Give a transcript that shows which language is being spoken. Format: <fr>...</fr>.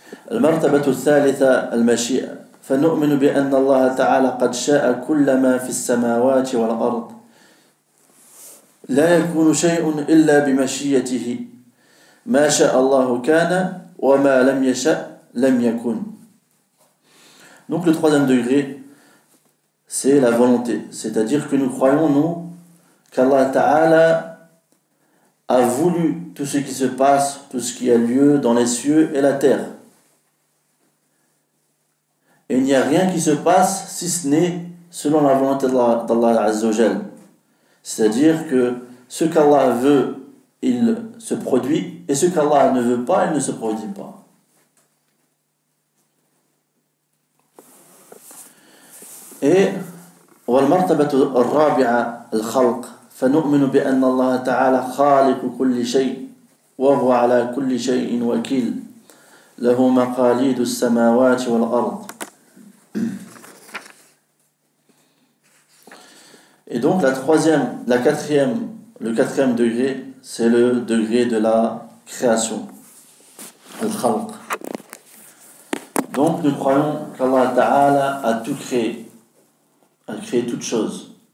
<ar>المرتبة الثالثة المشيئة فنؤمن بأن الله تعالى قد شاء كل ما في السماوات والأرض لا يكون شيء إلا بمشيئته ما شاء الله كان وما لم يشاء لم يكن.</ar> <fr>Donc le troisième degré, c'est la volonté. C'est-à-dire que nous croyons, nous, qu'Allah Ta'ala a voulu tout ce qui se passe, tout ce qui a lieu dans les cieux et la terre. Et il n'y a rien qui se passe si ce n'est selon la volonté d'Allah Azza wa Jal. C'est-à-dire que ce qu'Allah veut, il se produit, et ce qu'Allah ne veut pas, il ne se produit pas.</fr> <ar>Et والمرتبة الرابعة الخلق فنؤمن بأن الله تعالى خالق كل شيء وهو على كل شيء وكيل له مقاليد السماوات والأرض.</ar> <fr>Et donc le quatrième degré, c'est le degré de la création, al-khalq. Donc nous croyons qu'Allah Ta'ala a tout créé, a créé toutes choses.</fr>